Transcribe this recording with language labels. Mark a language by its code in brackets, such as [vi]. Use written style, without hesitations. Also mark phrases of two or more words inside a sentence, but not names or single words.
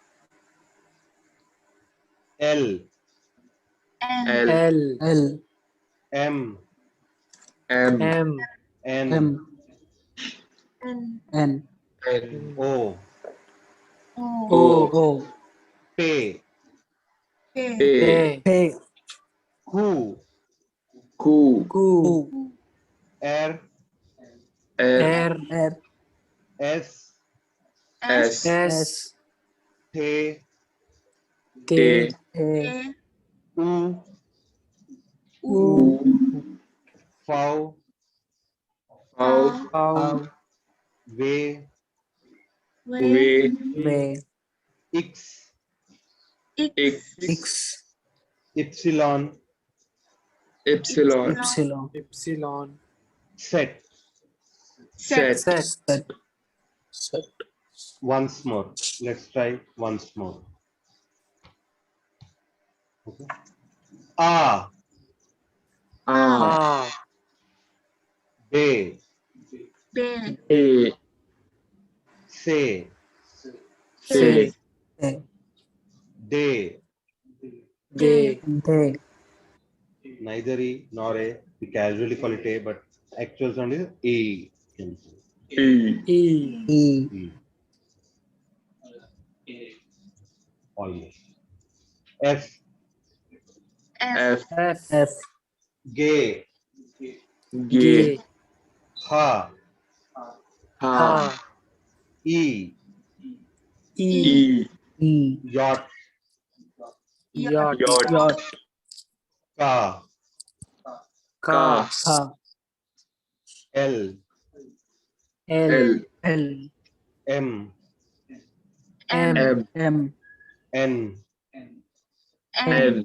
[en] L, L, L. M, M, N, M. N. O, O. P, A, P. Q, Q. R, R, R. S, S, S. T, T, A. U, U, V, O. V, V, V. X, X, X. Epsilon, Epsilon, Epsilon. set. Set, Set. Set. Once more. Let's try once more. Okay. A, A, B, A, C, C, A. D, Day. neither E nor A. We casually call it A, but actual sound is E. E, E. E. Almost. F, F, F. G, G, H, H, E, E, E. yacht, Yacht. Yacht, Ka, Ka, L, L, L. M, M, M. N, N,